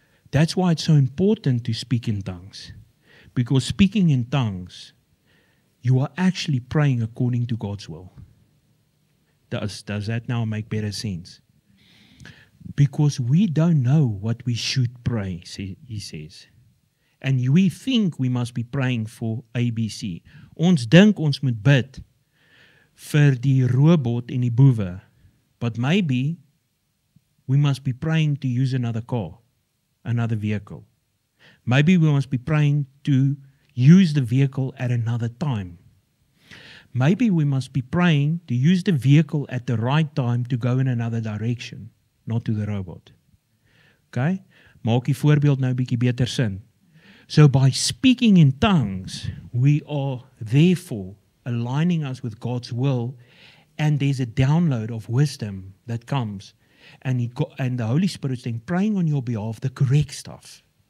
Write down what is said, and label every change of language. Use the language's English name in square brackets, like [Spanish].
[English] That's why it's so important to speak in tongues. Because speaking in tongues, you are actually praying according to God's will. Does that now make better sense? Because we don't know what we should pray, he says. And we think we must be praying for ABC. [Afrikaans] Ons dink ons moet bid vir die robot en die boewe. [English] But maybe we must be praying to use another car, another vehicle. Maybe we must be praying to use the vehicle at another time. Maybe we must be praying to use the vehicle at the right time to go in another direction, not to the robot. Okay? [Afrikaans] Maak die voorbeeld nou 'n bietjie beter sin. [English] So by speaking in tongues, we are therefore aligning us with God's will, and there's a download of wisdom that comes, and the Holy Spirit's then praying on your behalf the correct stuff.